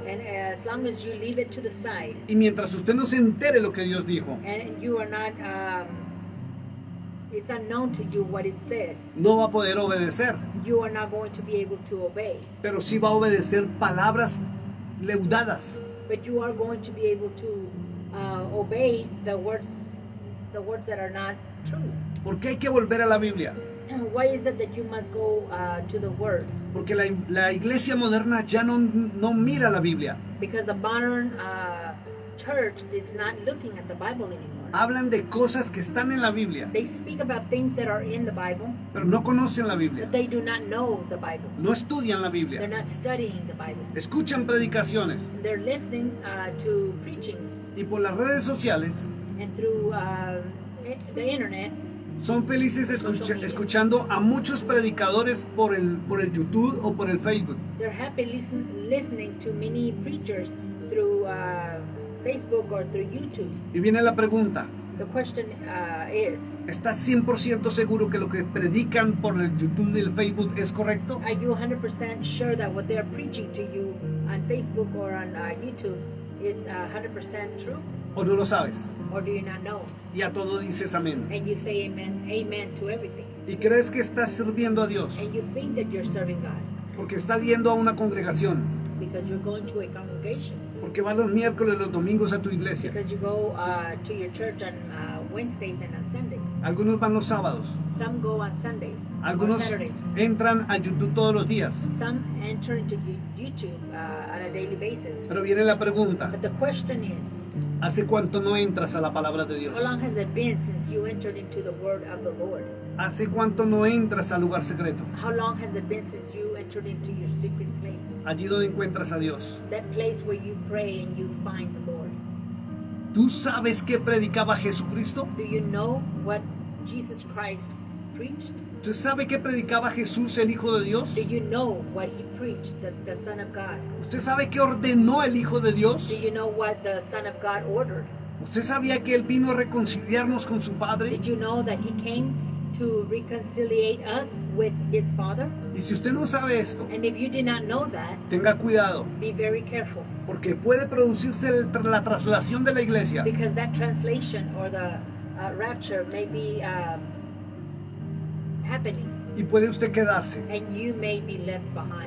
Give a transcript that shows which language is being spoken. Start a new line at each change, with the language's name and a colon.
English: And as long as you leave it to the side
Spanish: y mientras usted no se entere lo que Dios dijo,
English: and you are not, it's unknown to you what it says,
Spanish: no va a poder obedecer,
English: you are not going to be able to obey.
Spanish: pero sí va a obedecer palabras leudadas,
English: But you are going to be able to obey the words that are not true.
Spanish: ¿Por qué hay que volver a la Biblia?
English: Why is it that you must go to the Word?
Spanish: Porque la iglesia moderna ya no mira la Biblia.
English: Because the modern church is not looking at the Bible anymore.
Spanish: Hablan de cosas que están en la Biblia,
English: They speak about things that are in the Bible,
Spanish: pero no conocen la Biblia,
English: but they do not know the Bible.
Spanish: no estudian la
English: They're
Spanish: Biblia,
English: not studying the Bible.
Spanish: escuchan predicaciones
English: They're listening to preachings,
Spanish: y por las redes sociales
English: and through the internet,
Spanish: son felices escuchando a muchos predicadores por el YouTube o por el Facebook.
English: they're happy listening to many preachers through Facebook or through YouTube.
Spanish: Y viene la pregunta,
English: The question is,
Spanish: ¿estás 100% seguro que lo que predican por el YouTube y el Facebook es correcto?
English: are you 100% sure that what they're preaching to you on Facebook or on YouTube is 100% true?
Spanish: ¿O no lo sabes?
English: Or do you not know?
Spanish: Y a todo dices amén.
English: And you say amen to everything.
Spanish: Y crees que estás sirviendo a Dios
English: And you think that you're serving God
Spanish: porque estás yendo a una congregación,
English: because you're going to a congregation,
Spanish: porque vas los miércoles, los domingos a tu iglesia.
English: because you go to your church on Wednesdays and on Sundays.
Spanish: Algunos van los sábados,
English: Some go on Sundays or
Spanish: algunos
English: Saturdays.
Spanish: entran a YouTube todos los días.
English: Some enter into YouTube on a daily basis.
Spanish: Pero viene la pregunta,
English: But the question is,
Spanish: ¿hace cuánto no entras a la palabra de Dios?
English: how long has it been since you entered into the word of the Lord?
Spanish: ¿Hace cuánto no entras al lugar secreto?
English: How long has it been since you entered into your secret place?
Spanish: Allí donde encuentras a Dios.
English: That place where you pray and you find the Lord.
Spanish: ¿Tú sabes qué predicaba Jesucristo?
English: Do you know what Jesus Christ preached?
Spanish: ¿Tú sabes qué predicaba Jesús, el Hijo de Dios?
English: Do you know what he preached, the Son of God?
Spanish: ¿Usted sabe qué ordenó el Hijo de Dios?
English: Do you know what the Son of God ordered?
Spanish: ¿Usted sabía que Él vino a reconciliarnos con su Padre?
English: Did you know that he came to reconciliate us with his Father?
Spanish: Y si usted no sabe esto,
English: And if you did not know that,
Spanish: tenga cuidado,
English: be very careful,
Spanish: porque puede producirse la traslación de la iglesia
English: because that translation or the rapture may be happening,
Spanish: y puede usted quedarse
English: and you may be left behind